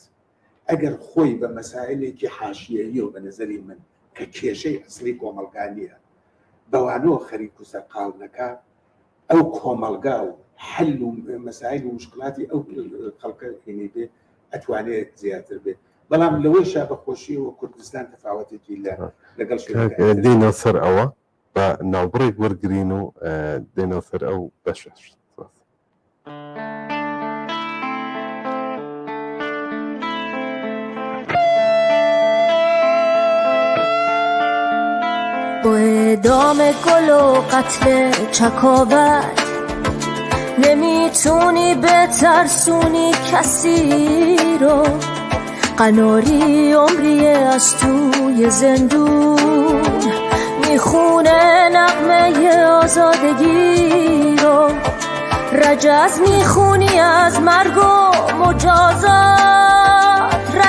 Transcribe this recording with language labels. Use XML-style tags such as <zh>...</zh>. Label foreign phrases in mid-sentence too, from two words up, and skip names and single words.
<ckb>ئەگەر خۆی بە مەسائلێکی حاشیەیی و بە نەزەری من کە کێشەی ئەسڵی کۆمەڵگانیە بەوانەوە خەریک و سەرقاڵ نەکا، ئەو کۆمەڵگا و حل و مەسائل و مشکلاتی ئەو خەڵکە هێنی بێ ئەتوانێت زیاتر بێت. بەڵام لەوەی شا بەخۆشی و کوردستان تەفاوەتێکی لەگەڵ دێنە سەر ئەوە بە ناوبڕێک وەرگرین و دێنە سەر ئەو بەشەش.</ckb> <fa>با اعدام گل و قتل چکاور نمیتونی بترسونی کسی رو، قناری عمریه از توی زندون میخونه نغمه آزادگی رو، رجز میخونی از مرگ و مجازات،</fa>